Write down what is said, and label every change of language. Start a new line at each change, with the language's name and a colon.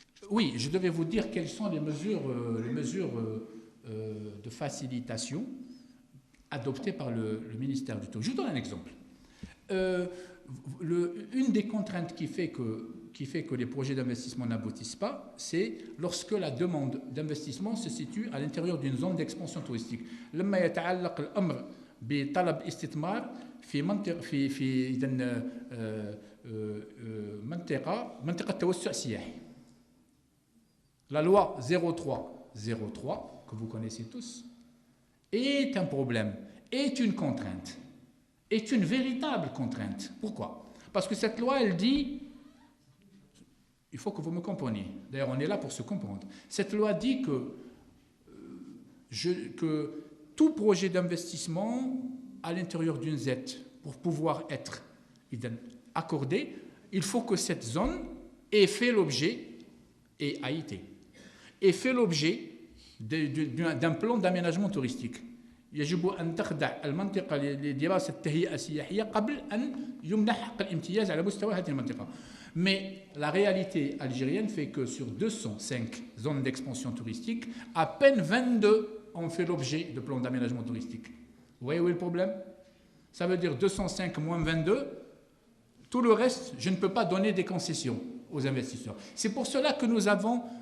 French: Oui, je devais vous dire quelles sont les mesures de facilitation adoptées par le ministère du Tourisme. Je vous donne un exemple. Une des contraintes qui fait que les projets d'investissement n'aboutissent pas, c'est lorsque la demande d'investissement se situe à l'intérieur d'une zone d'expansion touristique.
Arabic: لما يتعلق الأمر بطلب استثمار في منطقة توسع سياحي.
French: La loi 0303, que vous connaissez tous, est un problème, est une contrainte, est une véritable contrainte. Pourquoi? Parce que cette loi, elle dit, il faut que vous me compreniez, d'ailleurs on est là pour se comprendre, cette loi dit que tout projet d'investissement à l'intérieur d'une ZET, pour pouvoir être accordé, il faut que cette zone ait fait l'objet, et a fait l'objet d'un plan d'aménagement touristique.
Arabic: يجب أن تخضع المنطقة لدراسة التهيئة السياحية قبل أن يمنح حق الامتياز على مستوى هذه المنطقة.
French: Mais la réalité algérienne fait que sur 205 zones d'expansion touristique, à peine 22 ont fait l'objet de plans d'aménagement touristique. Vous voyez où est le problème? Ça veut dire 205 moins 22, tout le reste, je ne peux pas donner des concessions aux investisseurs. C'est pour cela que nous avons